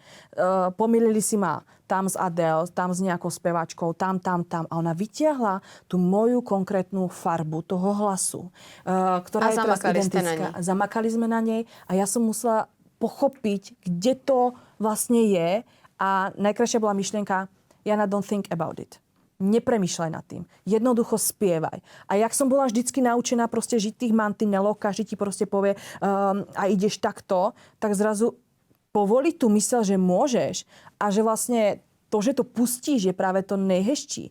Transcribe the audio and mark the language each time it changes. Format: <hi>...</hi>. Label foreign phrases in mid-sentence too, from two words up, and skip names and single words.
<sk>Pomýlili si ma tam s Adele, tam s nejakou speváčkou, tam. A ona vytiahla tú moju konkrétnu farbu toho hlasu, ktorá je teraz identická. Zamakali sme na nej a ja som musela pochopiť, kde to vlastne je. A najkrajšia bola myšlienka, Jana,</sk> <en>don't think about it.</en> <sk>Nepremýšľaj nad tým. Jednoducho spievaj. A jak som bola vždycky naučená proste žiť tých mantinelov, každý ti proste povie a ideš takto, tak zrazu povoliť tú myseľ, že môžeš a že vlastne to, že to pustíš, je práve to nejhezčí.</sk>